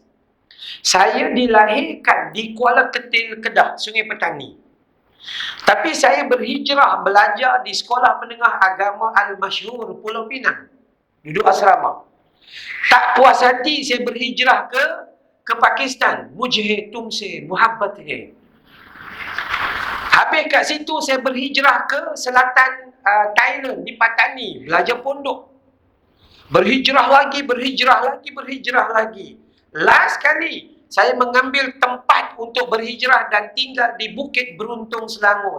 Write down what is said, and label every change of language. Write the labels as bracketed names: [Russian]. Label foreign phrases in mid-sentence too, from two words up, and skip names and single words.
[Malay] Saya dilahirkan di Kuala Ketil, Kedah, Sungai Petani. Tapi saya berhijrah belajar di Sekolah Menengah Agama Al-Masyhur, Pulau Pinang. Duduk asrama. Tak puas hati saya berhijrah ke Pakistan. [Hindi] मुझे तुमसे मुहब्बत है. [Malay] Habis kat situ saya berhijrah ke selatan Thailand, di Patani, belajar pondok. Berhijrah lagi. Last kali saya mengambil tempat untuk berhijrah dan tinggal di Bukit Beruntung, Selangor.